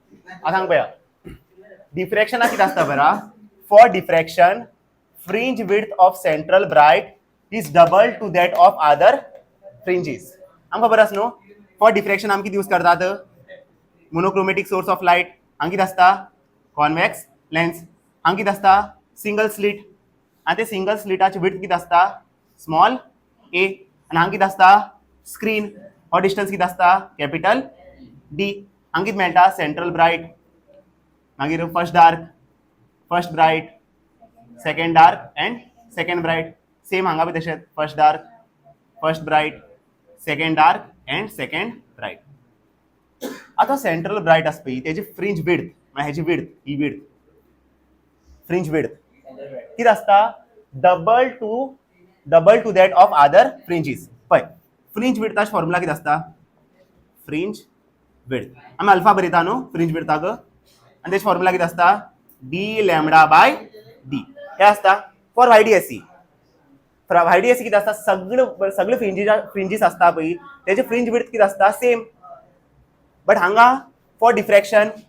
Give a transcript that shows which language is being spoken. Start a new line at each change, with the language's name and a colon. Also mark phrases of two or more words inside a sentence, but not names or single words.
Konkani: आता सांग पया डिफ्रॅक्शन किती असता बरा
English: for diffraction fringe width of central bright is double to that of other fringes
Konkani: आमकां खबर आसा न्हू
English: for diffraction
Konkani: आमी कितें यूज करतात
English: monochromatic source of light
Konkani: हांगा कितें आसता
English: कॉन्वेक्स
Konkani: लेन्स हांगा कितें आसता
English: single slit
Konkani: आनी ते सिंगल स्लिटाची विड्थ कितें आसता
English: small a
Konkani: आनी हांगा कितें आसता स्क्रीन हो डिस्टन्स कितें आसता
English: capital D
Konkani: हांगा कितें मेळटा
English: central bright मागीर first bright second dark and second bright same
Konkani: हांगा बी तशेंच
English: first dark first bright second dark and second
Konkani: ब्राइट आता
English: central bright
Konkani: आसता पळय तेजी
English: fringe width
Konkani: म्हणजे हेजी विड्थ ही विड्थ
English: fringe width
Konkani: कितें आसता
English: double to that of other fringes
Konkani: पळय फ्रिंज विड्थाचो फॉर्मुला कितें आसता
English: fringe width
Konkani: आमी अल्फा बरयता न्हू फ्रिंज विड्थाक आनी तेजो फॉर्मुला कितें आसता
English: D lambda by d
Konkani: हे आसता
English: for YDSE
Konkani: वायडीएससी कितें आसता सगळे फ्रिंजीस आसता पळय तेजे
English: fringe width
Konkani: कितें आसता
English: same but
Konkani: हांगा
English: for diffraction